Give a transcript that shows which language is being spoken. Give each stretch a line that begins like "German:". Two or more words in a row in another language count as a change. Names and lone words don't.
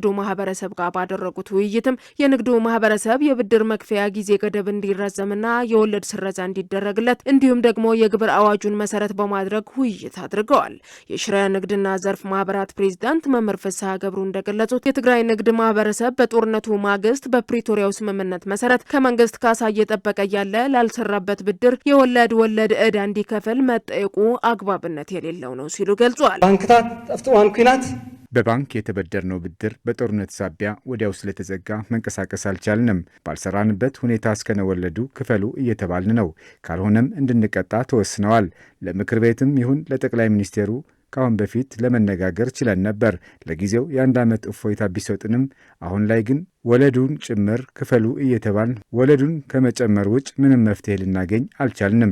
Amharic: ማህበረሰብ ጋር ባደረጉት ውይይትም የንግዱ ማህበረሰብ የብድር መክፈያ ጊዜ ገደብ እንዲራዘምና የወለድ ስረዛ እንዲደረግለት እንዲሁም ደግሞ የግብር አዋጁን መሰረት በማ በማድረግ ውይይት አድርገዋል። የሽረ ንግድና ዘርፍ ማህበራት ፕሬዝዳንት መምህር ፍስሐ ገብሩ እንደገለጹት የትግራይ ንግድ ማህበረሰብ በጦርነቱ ማግስት በፕሪቶሪያው ስምምነት መሰረት ከመንግስት ካሳ እየጠበቀ ያለ ላልሰራበት ብድር የወለድ ዕዳ እንዲከፍል መጠየቁ አግባብነት የሌለው ነው ሲሉ ገልጿል።
Tigrinya: ባንክታት አፍጥዋን ኩናት
Amharic: በባንክ የተበደርነው ብድር በጦርነት ሳቢያ ወዲያው ስለተዘጋ መንቀሳቀስ አልቻልንም። ባልሰራንበት ሁኔታ እስከነወለዱ ክፈሉ እየተባልን ነው። ካልሆነም እንድንቀጣ ተወስነዋል። ለምክር ቤትም ይሁን ለጠቅላይ ሚኒስቴሩ ካሁን በፊት ለመነጋገር ችለን ነበር። ለጊዜው የ1 ዓመት እፎይታ ቢሰጥንም አሁን ላይ ግን ወለዱን ጭምር ክፈሉ እየተባልን ወለዱን ከመጨመር ውጭ ምንም መፍትሄ ልናገኝ አልቻልንም።